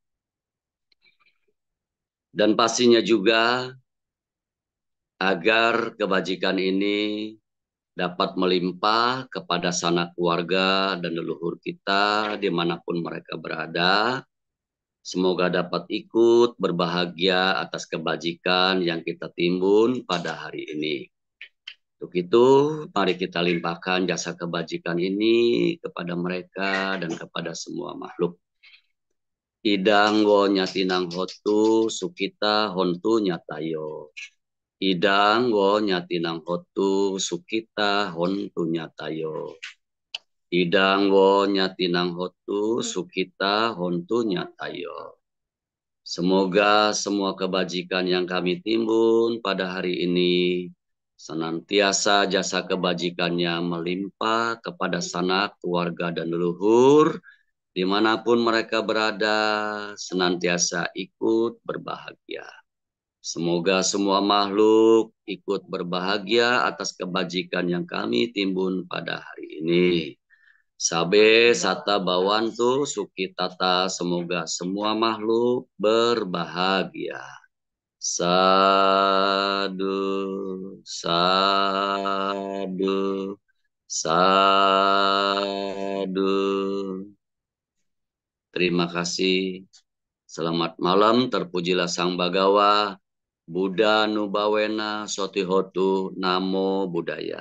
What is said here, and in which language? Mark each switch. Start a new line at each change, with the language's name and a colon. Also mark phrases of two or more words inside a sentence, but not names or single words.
Indonesian: Dan pastinya juga agar kebajikan ini dapat melimpah kepada sanak keluarga dan leluhur kita dimanapun mereka berada. Semoga dapat ikut berbahagia atas kebajikan yang kita timbun pada hari ini. Untuk itu, mari kita limpahkan jasa kebajikan ini kepada mereka dan kepada semua makhluk.
Pali: Idang wo nyatinang hotu sukita hontu nyatayo. Idang wo nyatinang hotu sukita hontu nyatayo. Idang wo nyatinang hotu sukita hontu nyatayo.
Indonesian: Semoga semua kebajikan yang kami timbun pada hari ini senantiasa jasa kebajikannya melimpah kepada sanak, keluarga, dan leluhur, dimanapun mereka berada, senantiasa ikut berbahagia. Semoga semua makhluk ikut berbahagia atas kebajikan yang kami timbun pada hari ini.
Pali: Sabe sata bawantu sukitata,
Indonesian: semoga semua makhluk berbahagia.
Pali: Sadu, sadu, sadu.
Indonesian: Terima kasih. Selamat malam, terpujilah Sang Bagawa,
Pali: Buddha Nubawena Sotihotu, Namo Buddhaya.